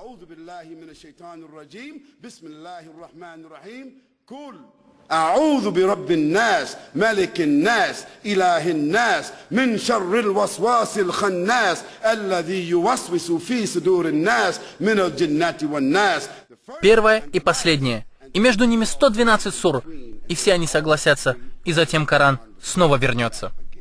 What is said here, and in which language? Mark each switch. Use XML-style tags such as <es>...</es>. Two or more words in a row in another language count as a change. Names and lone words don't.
<ar>أعوذ برب الناس ملك الناس إله الناس من شر الوسواس الخناس الذي يوسوس في صدور الناس من الجنة والناس.</ar> <ru>Первое и последнее. И между ними 112 сур. И все они согласятся. И затем Коран снова вернется.</ru>